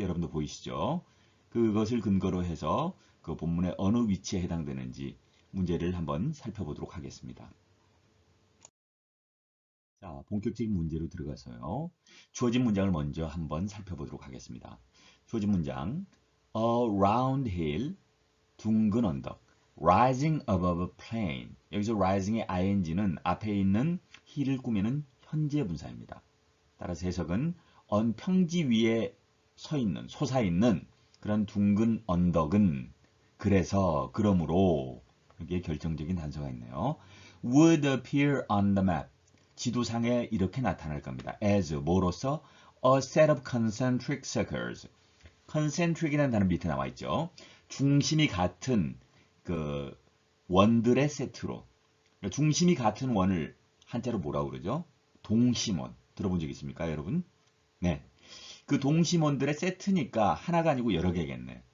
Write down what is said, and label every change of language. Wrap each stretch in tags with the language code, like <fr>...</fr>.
<ko>여러분도 보이시죠? 그것을 근거로 해서 그 본문의 어느 위치에 해당되는지 문제를 한번 살펴보도록 하겠습니다. 자, 본격적인 문제로 들어가서요. 주어진 문장을 먼저 한번 살펴보도록 하겠습니다. 주어진 문장,</ko> <en>A round hill,</en> <ko>둥근 언덕,</ko> <en>rising above a plain.</en> <ko>여기서 rising의 ing는 앞에 있는 hill을 꾸미는 현재 분사입니다. 따라서 해석은 언 평지 위에 솟아있는 그런 둥근 언덕은 그러므로 여기에 결정적인 단서가 있네요.</ko> <en>would appear on the map.</en> <ko>지도상에 이렇게 나타날 겁니다. as 뭐로서</ko> <en>a set of concentric circles.</en> <ko>concentric이라는 단어 밑에 나와 있죠. 중심이 같은 그 원들의 세트로. 중심이 같은 원을 한자로 뭐라고 그러죠? 동심원. 들어본 적 있습니까, 여러분? 네. 그 동심원들의 세트니까 하나가 아니고 여러 개겠네.</ko>